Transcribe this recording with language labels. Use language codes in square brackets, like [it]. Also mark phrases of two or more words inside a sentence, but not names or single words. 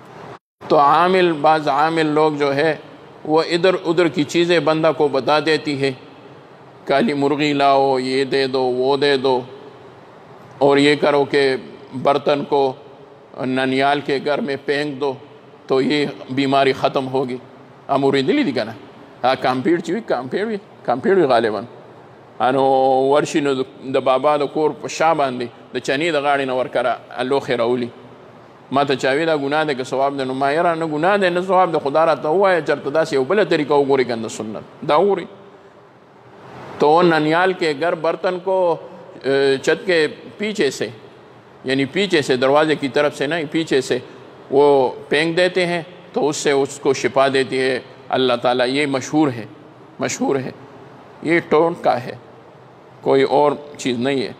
[ur] تو بعض عامل لوگ جو ہے وہ ادھر ادھر کی چیزیں بندہ کو بتا دیتی ہے، کالی مرغی لاؤ، یہ دے دو، وہ دے دو، اور یہ کرو کہ برتن کو ننیال کے گھر میں پھینک دو تو یہ بیماری ختم ہوگی. [ps] اموری دلی دی کنا کامپیڑ چوی کامپیڑ وی غالباً ورشي نو د بابا د کور په شا باندې د چنې د غاړې نه ورکره لوښې راولي. ما ته چاوي دا ګناه دی که ثواب دی؟ نو ما یاره نه ګناه دی نه ثواب دی، خدا راته ووایه چېرته داسې یو بله طریقه وګوري که نه سنت دا وګوري. [ur] تو ننیال کے گھر برتن کو چھت کے پیچھے سے، یعنی پیچھے سے دروازے کی طرف سے نہیں، پیچھے سے وہ پھینک دیتے ہیں تو اس سے اس کو شفا دیتی ہے اللہ تعالیٰ. یہ مشہور ہے، یہ ٹوٹکا ہے، کوئی اور چیز نہیں ہے.